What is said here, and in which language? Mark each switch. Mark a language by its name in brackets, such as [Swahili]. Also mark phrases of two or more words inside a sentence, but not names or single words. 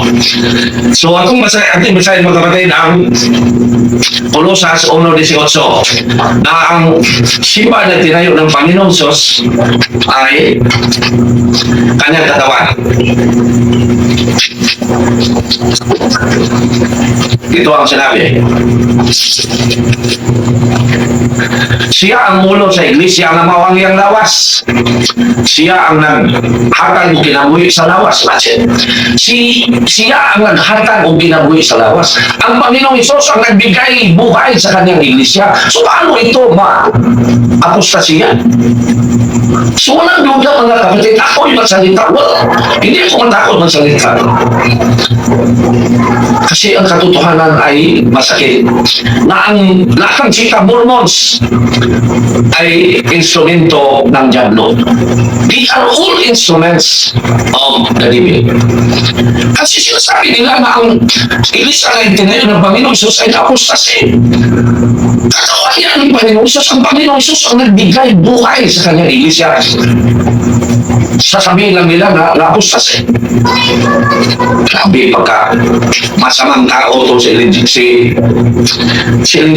[Filipino] So ating basahin mga kapatid ang Colosas 1:18 na ang simbahan na tinayo ng Panginoong Hesus ay kanyang katawan. Ito ang sinabi. [Cebuano] Siya ang ulo sa iglesia na mawangyang lawas. Siya ang naghatag o kinabuhi sa lawas. Siya ang naghatag o kinabuhi sa lawas. [Filipino] Ang Panginoong Isos ang nagbigay buhay sa kanyang iglesia. So paano ito ma-apostasiya? So walang duda mga kapatid, ako'y magsalita. Hindi ako matakot magsalita. Kasi ang katotohanan ay masakit. Na ang lahat ng chika Mormons ay instrumento ng Diablo. [English] They are all instruments of the devil. [Filipino] Kasi sinasabi nila na ang iglesia na itinayo ng Panginoong Isus ay apostasy. Katawan niya ng Panginoong Isus. Ang Panginoong Isus ang nagbigay buhay sa kanyang iglesia. Sasabihin lang nila na apostasy. Grabe pagka masamang tao to si Ellen G.